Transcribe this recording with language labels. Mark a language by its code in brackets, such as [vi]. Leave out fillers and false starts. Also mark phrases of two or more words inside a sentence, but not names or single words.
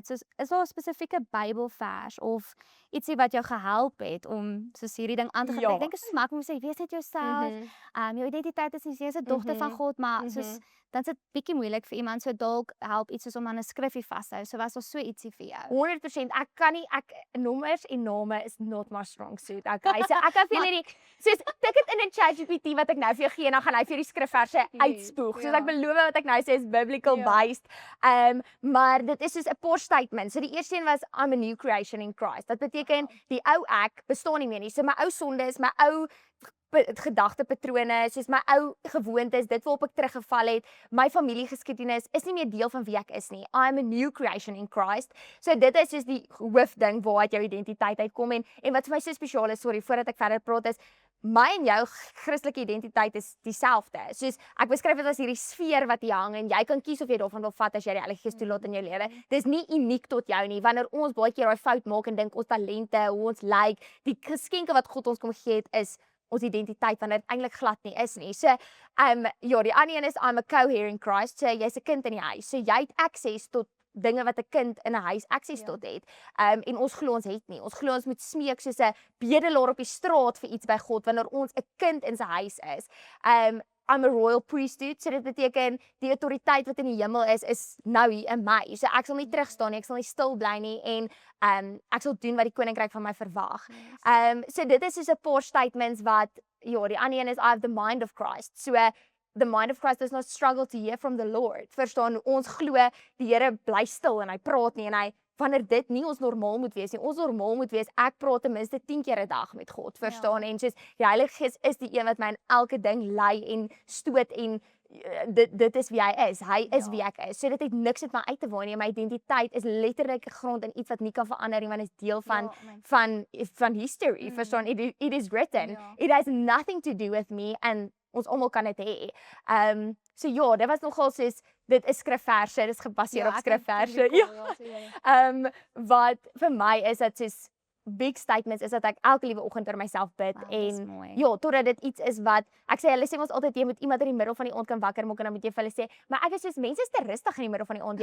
[af] Soos is daar 'n spesifieke Bybelvers of ietsie wat jou gehelp het om soos hierdie ding aan te gaan? Ja. Ek dink dit is so maklik om te sê wees net jouself. Jou identiteit is jy's 'n dogter van God, maar soos dan is dit bietjie moeilik vir iemand, so dalk help iets soos om aan 'n skriffie vas te hou. So was daar so ietsie vir jou? 100%, ek kan nie, nommers en name [en] is not my strong suit. [af] Okay, so ek kan vir julle soos tik dit in 'n ChatGPT wat ek nou vir jou gee en dan gaan hy vir jou die skrifverse uitspoeg. Soos ek beloof wat ek nou sê is [en] biblical based. [af] Maar dit is soos 'n paar statements. So die eerste een was [en] I'm a new creation in Christ. [af] Dat beteken die ou ek bestaan nie meer nie. So my ou sondes, my ou gedagtepatrone, soos my ou gewoontes, dit waarop ek teruggeval het, my familiegeskiedenis is nie meer deel van wie ek is nie. [en] I am a new creation in Christ. [af] So dit is soos die hoofding waaruit jou identiteit uitkom en wat vir my so spesiaal is, sorry, voordat ek verder praat is, my en jou Christelike identiteit is dieselfde. Soos ek beskryf dit as hierdie sfeer wat hier hang en jy kan kies of jy daarvan wil vat as jy die Heilige Gees toelaat in jou lewe. Dis nie uniek tot jou nie. Wanneer ons baie keer daai fout maak en dink ons talente, hoe ons lyk, die geskenke wat God ons kom gee het is ons identiteit wanneer dit eintlik glad nie is nie. So ja, die ander een is [en] I'm a co-heir in Christ. [af] So jy's 'n kind in die huis. So jy het access tot dinge wat 'n kind in 'n huis access tot het. En ons glo ons het nie. Ons glo ons moet smeek soos 'n bedelaar op die straat vir iets by God wanneer ons 'n kind in sy huis is. [en] I'm a royal priesthood, [af] so dit beteken die autoriteit wat in die hemel is nou hier in my. So ek sal nie terugstaan nie, ek sal nie stil bly nie en ek sal doen wat die koninkryk van my verwag. So dit is soos 'n paar statements wat ja, die ander een is [en] I have the mind of Christ. So the mind of Christ does not struggle to hear from the Lord. [af] Verstaan, ons glo die Here bly stil en hy praat nie en hy wanneer dit nie ons normaal moet wees nie. Ons normaal moet wees ek praat ten minste 10 keer 'n dag met God, verstaan? En soos die Heilige Gees is die een wat my in elke ding lei en stoot en dit is wie hy is. Hy is wie ek is. So dit het niks met my uit te waai nie. My identiteit is letterlik gegrond in iets wat nie kan verander nie, want dit is deel van history. Verstaan? [en] It is written. It has nothing to do with me and [af] ons almal kan dit hê. So ja, dit was nogal soos dit is skrifverse, dit is gebaseer op skrifverse. Ja. Wat vir my is dit soos [en] big statements [af] is dat ek elke liewe oggend oor myself bid en ja, totdat dit iets is wat ek sê hulle sê ons altyd jy moet iemand in die middel van die aand kan wakker maak en dan moet jy vir hulle sê, maar ek is soos mense is te rustig in die middel van die aand.